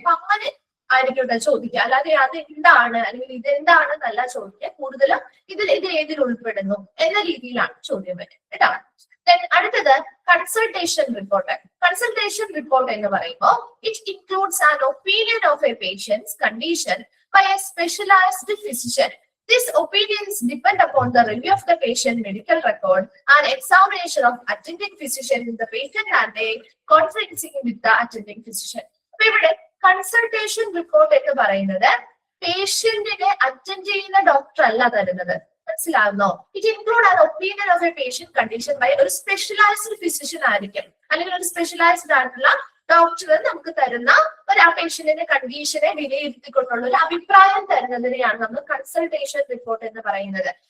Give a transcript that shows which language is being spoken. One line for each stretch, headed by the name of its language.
Malayalam: അപ്പൊ അങ്ങനെ ആയിരിക്കും ചോദിക്കുക, അല്ലാതെ അത് എന്താണ് അല്ലെങ്കിൽ ഇതെന്താണ് എന്നല്ല ചോദിക്കുക. കൂടുതലും ഇത് ഏതിൽ ഉൾപ്പെടുന്നു എന്ന രീതിയിലാണ് ചോദ്യം വരുന്നത് കേട്ടോ. അടുത്തത് കൺസൾട്ടേഷൻ റിപ്പോർട്ട്. കൺസൾട്ടേഷൻ റിപ്പോർട്ട് എന്ന് പറയുമ്പോൾ
English: It includes an opinion of a patient's condition by a specialised physician. These opinions depend upon the review of the patient medical record and examination of attending physician with the patient and a conferencing with the attending physician.
Malayalam: അപ്പൊ ഇവിടെ consultation report എന്ന് പറയുന്നത് പേഷ്യന്റിനെ attend ചെയ്യുന്ന doctor അല്ല തരുന്നത്. മനസ്സിലാകുന്നോ?
English: it include an opinion of a patient condition by ഒരു specialised physician
Malayalam: ആയിരിക്കും അല്ലെങ്കിൽ ഒരു സ്പെഷ്യലൈസ്ഡ് ആയിട്ടുള്ള ഡോക്ടർ നമുക്ക് തരുന്ന ആ പേഷ്യന്റിന്റെ കണ്ടീഷനെ വിലയിരുത്തിക്കൊണ്ടുള്ള ഒരു അഭിപ്രായം തരുന്നതിനെയാണ് നമ്മൾ കൺസൾട്ടേഷൻ റിപ്പോർട്ട് എന്ന് പറയുന്നത്.